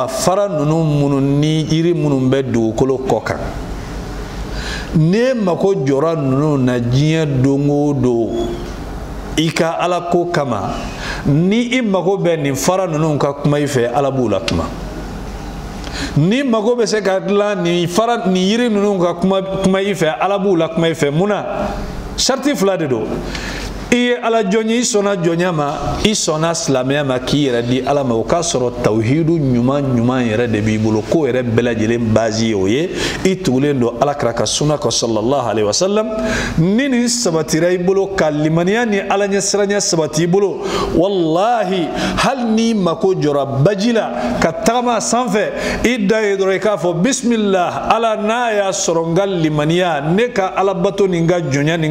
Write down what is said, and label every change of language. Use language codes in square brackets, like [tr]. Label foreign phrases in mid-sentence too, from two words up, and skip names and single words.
[bm] fara ninnu minnu ni yiri minnu bɛ dugukolo kɔ kan ne mako jɔra ninnu na diɲɛ don o don i ka ala ko kama ni i mako bɛ nin fara ninnu ka kuma i fɛ ala b'u la kuma ni mako bɛ se ka dilan nin yiri ninnu ka kuma i fɛ ala b'u la kuma i fɛ mun na sharti fila de don i ye ala jɔn ye i sɔnna jɔnya ma i sɔnna silamɛya ma k'i yɛrɛ di ala ma o k'a sɔrɔ tawhidu ɲuman ɲuman yɛrɛ de b'i bolo ko yɛrɛ bɛɛ lajɛlen base ye o ye i tugulen don alakira ka sunna kɔ [ar] صلى الله عليه وسلم [bm] ni nin sabatira i bolo ka limaniya ni ala ɲɛsiranya sabati i bolo wallahi hali n'i mako jɔra baji la ka tagama sanfɛ i da ye dɔrɔn i k'a fɔ bismillah ala n'a y'a sɔrɔ n ka limaniya ne ka alabato ni n ka jɔnya ni